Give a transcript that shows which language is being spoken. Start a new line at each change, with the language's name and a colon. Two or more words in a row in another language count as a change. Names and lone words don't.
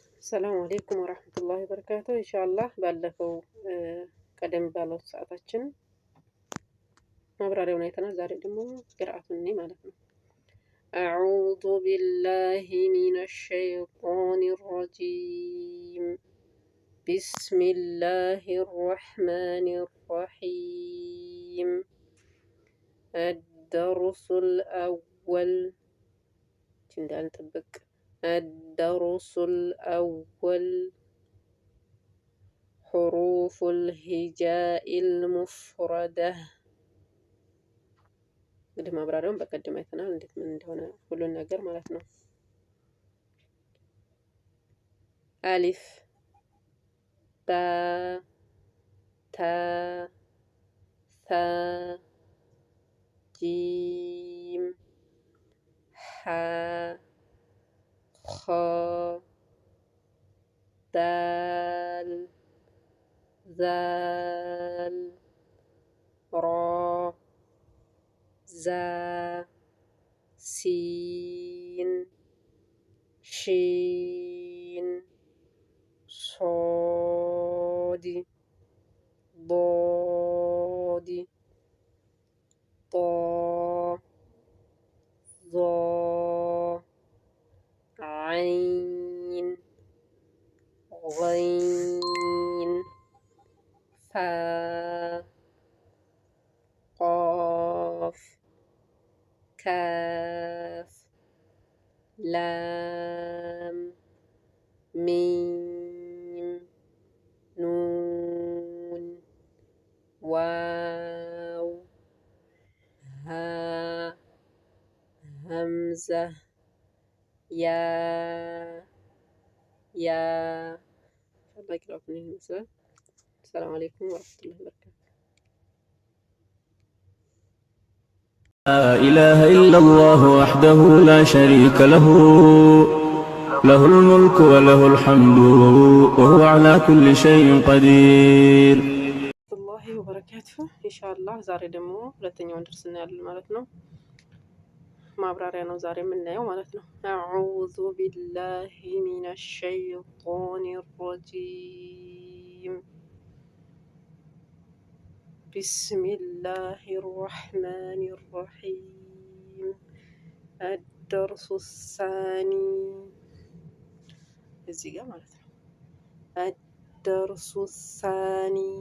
Arabic: السلام عليكم ورحمة الله وبركاته። إن شاء الله
Amharic: ባለፈው ቀደም ባለው ሰዓታችን ማብራሪያውን አይተናል። ዛሬ ደግሞ ቅርአቱን እኔ ማለት ነው።
Arabic: أعوذ بالله من الشيطان الرجيم بسم الله الرحمن الرحيم الدرس الأول
Amharic: እንዳልጠበቅ
Arabic: الدرس الأول حروف الهجاء المفردة
Amharic: እንግዲህ ማብራሪያውን በቀደም አይተናል እንዴት ምን እንደሆነ ሁሉን ነገር ማለት ነው።
Arabic: ألف باء تاء ثاء جيم حاء خاء دال ذال را زا سين شين صاد ضاد طا ظا عين غين فا قاف كاف لام ميم نون واو ها همزة يا الله يكرمكم المثال. السلام عليكم ورحمة الله وبركاته. لا إله إلا الله وحده لا شريك له له الملك وله الحمد وهو على كل شيء قدير. الله وبركاته. إن شاء الله
Amharic: ዛሬ ደሞ ሁለተኛውን ደርሰና ያለን ማለት ነው። ማብራሪያ ነው ዛሬ የምናየው ማለት ነው።
Arabic: أعوذ بالله من الشيطان الرجيم بسم الله الرحمن الرحيم الدرس الثاني
Amharic: እዚህ ጋር ማለት ነው።
Arabic: الدرس الثاني